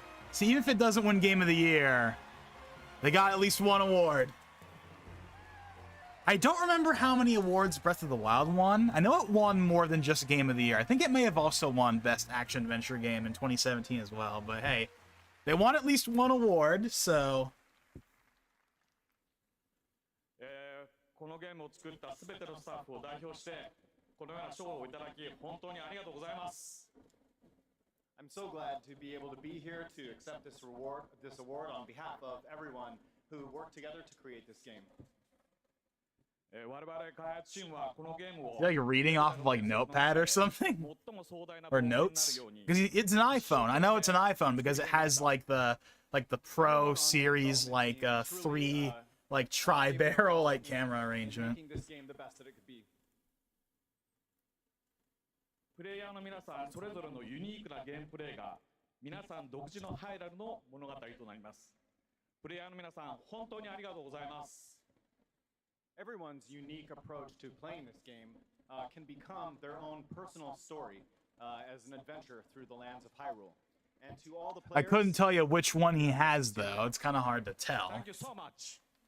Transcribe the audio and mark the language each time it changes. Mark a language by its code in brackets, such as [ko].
[en] See, even if it doesn't win Game of the Year, they got at least one award. I don't remember how many awards Breath of the Wild won. I know it won more than just Game of the Year. I think it may have also won Best Action Adventure Game in 2017 as well. But hey, they won at least one award, so... [ja] このゲームを作ったすべてのスタッフを代表してこのような賞をいただき本当にありがとうございます。 [en] I'm so glad to be able to be here to accept this award on behalf of everyone who worked together to create this game. [ja] 我々開発チームはこのゲームを [en] You're like reading off of like Notepad or something? Or notes? Because it's an iPhone. I know it's an iPhone because it has like the Pro series like 3 like tri-barrel like camera arrangement. Making this game the best that it could be. [ja] プレイヤーの皆さんそれぞれのユニークなゲームプレイが皆さん独自のハイラルの物語となります。プレイヤーの皆さん本当にありがとうございます。 [en] Everyone's unique approach to playing this game can become their own personal story as an adventure through the lands of Hyrule. And to all the players, I couldn't tell you which one he has though. It's kind of hard to tell. Thank you so much.